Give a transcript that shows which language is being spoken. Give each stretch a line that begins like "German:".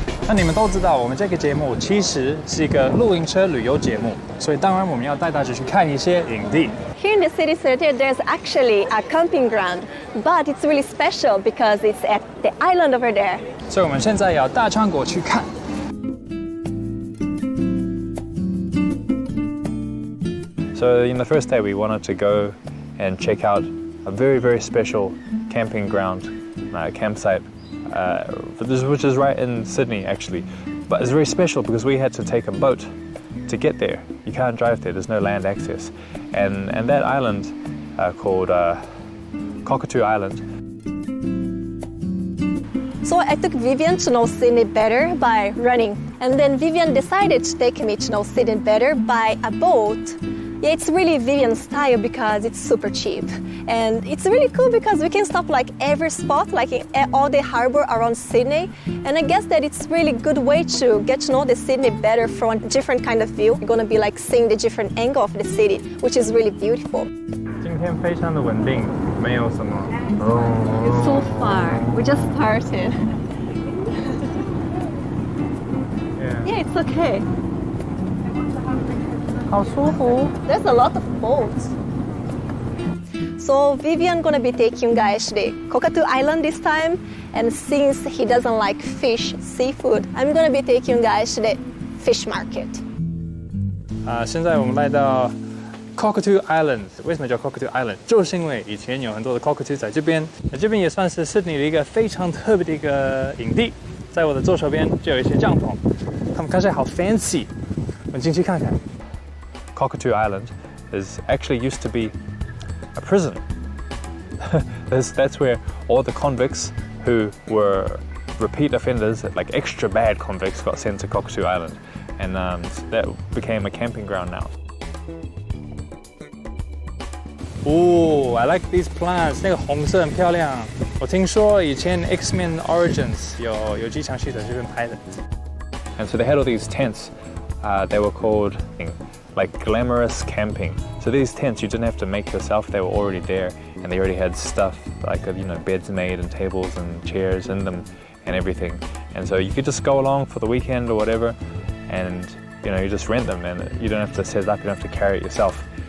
Chinese: 那你们都知道，我们这个节目其实是一个露营车旅游节目，所以当然我们要带大家去看一些营地。
English: Here in the city center, there's actually a camping ground, but it's really special because it's at the island over there.
Chinese: 所以我们现在要大穿过去看。
English: So in the first day, we wanted to go and check out a very, very special camping ground, campsite, which is right in Sydney, actually. But it's very special because we had to take a boat to get there. You can't drive there, there's no land access. And that island called Cockatoo Island. So I took Vivian to know Sydney better by running. And then Vivian decided to take me to know Sydney better by a boat. Yeah, it's really Vivian's style because it's super cheap. And it's really cool because we can stop like every spot, like in all the harbor around Sydney. And I guess that it's really good way to get to know the Sydney better from a different kind of view. You're gonna be like seeing the different angle of the city, which is really beautiful.
Chinese: 今天非常的稳定，没有什么。
English: So far, we just started. Yeah, it's okay.
Chinese: 好舒服。
English: There's a lot of boats. So Vivian gonna be taking you guys to the Cockatoo Island this time, and since he doesn't like fish, seafood, I'm gonna be taking you guys to the fish market.
Chinese: 现在我们来到 Cockatoo Island。为什么叫 Cockatoo Island？就是因为以前有很多的 Cockatoo 在这边，这边也算是悉尼的一个非常特别的一个营地。在我的左手边就有一些帐篷，他们看起来好 fancy。我们进去看看。
English: Cockatoo Island actually used to be a prison. That's where all the convicts who were repeat offenders, like extra bad convicts, got sent to Cockatoo Island, and that became a camping ground now. Oh, I like these plants.
Chinese: 那个红色很漂亮。我听说以前 X-Men Origins 有几场戏在这边拍的。
English: And so they had all these tents. They were called like glamorous camping. So these tents you didn't have to make yourself, they were already there, and they already had stuff like beds made and tables and chairs in them and everything. And so you could just go along for the weekend or whatever, and you just rent them, and you don't have to set it up, you don't have to carry it yourself.